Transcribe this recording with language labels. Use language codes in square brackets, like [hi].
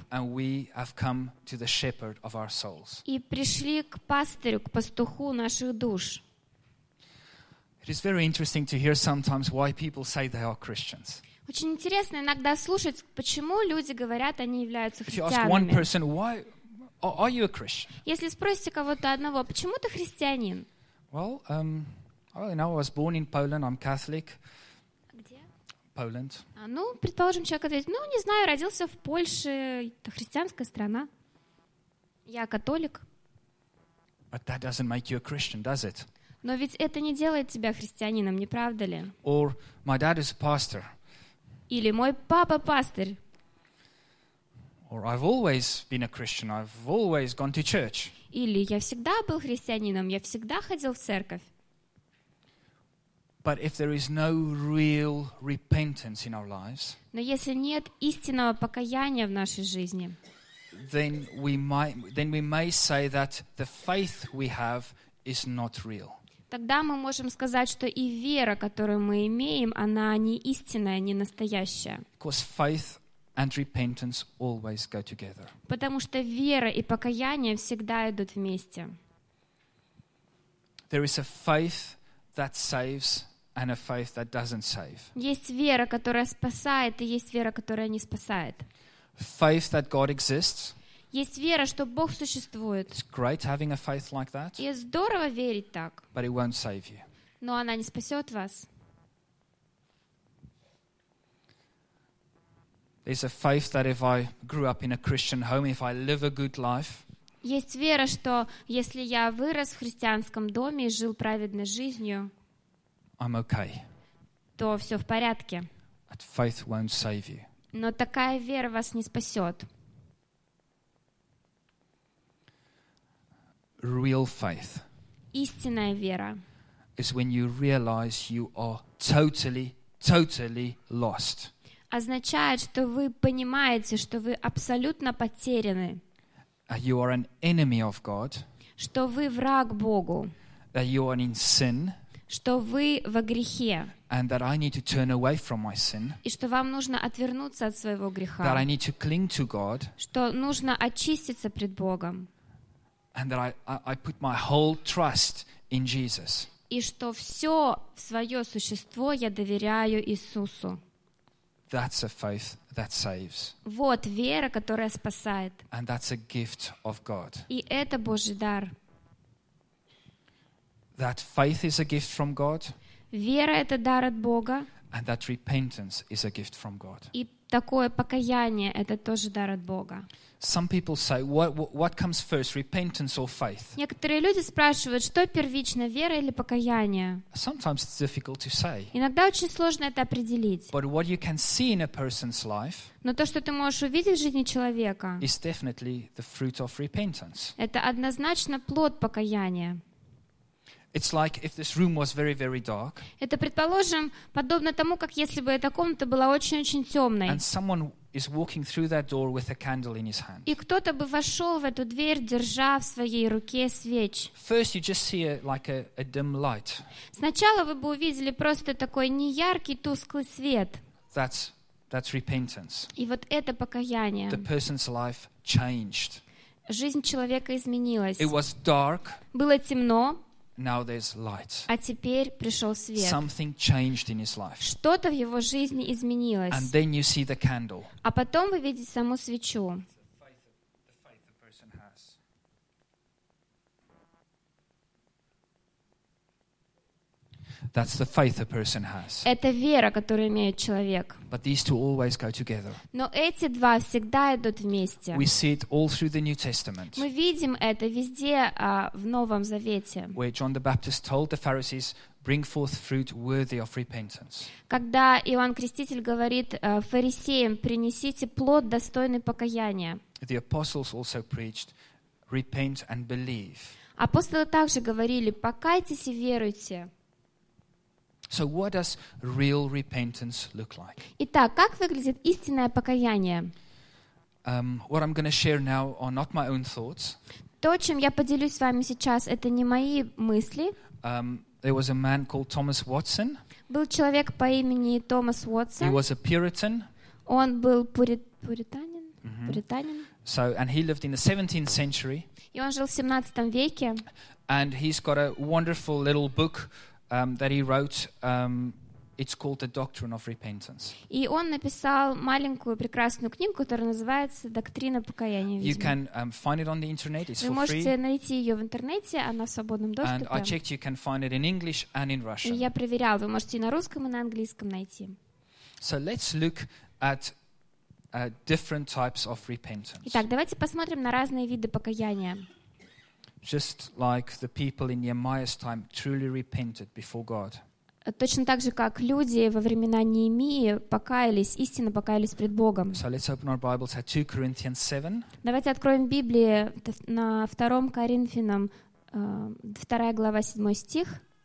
[en] and we have come to the shepherd of our souls, [ru] и пришли к пастырю, к пастуху наших душ. [en] It is very interesting to hear sometimes why people say they are Christians. [ru] Очень интересно иногда слушать, почему люди говорят, они являются христианами. [en] If you ask one person, why are you a Christian? [ru] Если спросите кого-то одного, почему ты христианин? [en] Well, I was born in Poland. I'm Catholic. Poland. [ru] А, ну, предположим, человек ответит, ну, не знаю, родился в Польше, это христианская страна. Я католик. [en] But that doesn't make you a Christian, does it? [ru] Но ведь это не делает тебя христианином, не правда ли? [en] Or my dad is a pastor. [ru] Или мой папа пастырь. [en] Or I've always been a Christian, I've always gone to church. [ru] Или я всегда был христианином, я всегда ходил в церковь. [en] But if there is no real repentance in our lives, [ru] но если нет истинного покаяния в нашей жизни, [en] then we may say that the faith we have is not real. [ru] Тогда мы можем сказать, что и вера, которую мы имеем, она не истинная, не настоящая. [en] Because faith and repentance always go together. [ru] Потому что вера и покаяние всегда идут вместе. [en] There is a faith that saves and a faith that doesn't save. [ru] Есть вера, которая спасает, и есть вера, которая не спасает. [en] Faith that God exists. [ru] Есть вера, что Бог существует. [en] It's great having a faith like that. [ru] И здорово верить так. [en] But it won't save you. [ru] Но она не спасет вас. [en] There's a faith that if I grew up in a Christian home, if I live a good life, [ru] есть вера, что если я вырос в христианском доме и жил праведной жизнью, [en] I'm okay. [ru] То все в порядке. [en] But faith won't save you. [ru] Но такая вера вас не спасет. [en] Real faith. [ru] Истинная вера. [en] Is when you realize you are totally, totally lost. [ru] Означает, что вы понимаете, что вы абсолютно потеряны. [en] You are an enemy of God. [ru] Что вы враг Богу. [en] That you are in sin. [ru] Что вы во грехе. [en] And that I need to turn away from my sin. [ru] И что вам нужно отвернуться от своего греха. [en] That I need to cling to God. [ru] Что нужно очиститься пред Богом. [en] And that I put my whole trust in Jesus. [ru] И что все свое существо я доверяю Иисусу. [en] That's a faith that saves. [ru] Вот вера, которая спасает. [en] And that's a gift of God. [ru] И это Божий дар. [en] That faith is a gift from God. [ru] Вера — это дар от Бога. [en] And that repentance is a gift from God. [ru] И такое покаяние — это тоже дар от Бога. [en] Some people say, what comes first, repentance or faith? [ru] Некоторые люди спрашивают, что первично, вера или покаяние? [en] Sometimes it's difficult to say. [ru] Иногда очень сложно это определить. [en] But what you can see in a person's life, [ru] но то, что ты можешь увидеть в жизни человека, [en] is definitely the fruit of repentance. [ru] Это однозначно плод покаяния. [en] It's like if this room was very, very dark. [ru] Это предположим подобно тому, как если бы эта комната была очень-очень темной. [en] And someone is walking through that door with a candle in his hand. [ru] И кто-то бы вошел в эту дверь, держа в своей руке свеч. [en] First, you just see a dim light. [ru] Сначала вы бы увидели просто такой неяркий тусклый свет. [en] That's repentance. [ru] И вот это покаяние. [en] The person's life changed. [ru] Жизнь человека изменилась. [en] It was dark. [ru] Было темно. [en] Now there's light. [ru] А теперь пришел свет. [en] Something changed in his life. [ru] Что-то в его жизни изменилось. [en] And then you see the candle. [ru] А потом вы видите саму свечу. [en] The faith That's the faith a person has. [ru] Это вера, которую имеет человек. [en] But these two always go together. [ru] Но эти два всегда идут вместе. [en] We see it all through the New Testament. [ru] Мы видим это везде в Новом Завете. [en] Where John the Baptist told the Pharisees, "Bring forth fruit worthy of repentance." [ru] Когда Иоанн Креститель говорит фарисеям, принесите плод достойный покаяния. [en] The apostles also preached, "Repent and believe." [ru] Апостолы также говорили, покайтесь и веруйте. [en] So what does real repentance look like? [ru] Итак, как выглядит истинное покаяние? [en] What I'm going to share now are not my own thoughts. [ru] То, чем я поделюсь с вами сейчас, это не мои мысли. [en] There was a man called Thomas Watson. [ru] Был человек по имени Томас Уотсон. [en] He was a Puritan. [ru] Он был пуританин. Mm-hmm. Пуританин. [en] So, and he lived in the 17th century. [ru] И он жил в 17 веке. [en] And he's got a wonderful little book that he wrote. It's called The Doctrine of Repentance. [ru] И он написал маленькую прекрасную книгу, которая называется «Доктрина покаяния». [en] You can find it on the internet. It's for free. [ru] Вы можете найти ее в интернете, она в свободном доступе. [en] And I checked, you can find it in English and in Russian. [ru] И я проверял, вы можете и на русском, и на английском найти. [en] So let's look at different types of repentance. [ru] Итак, давайте посмотрим на разные виды покаяния. [en] Just like the people in Nehemiah's time truly repented before God. [ru] Точно так же, как люди во времена Неемии покаялись, истинно покаялись пред Богом. [en] So let's open our Bibles at 2 Corinthians 7. [ru] Давайте откроем Библии на 2 Коринфянам, 2 глава, 7 стих.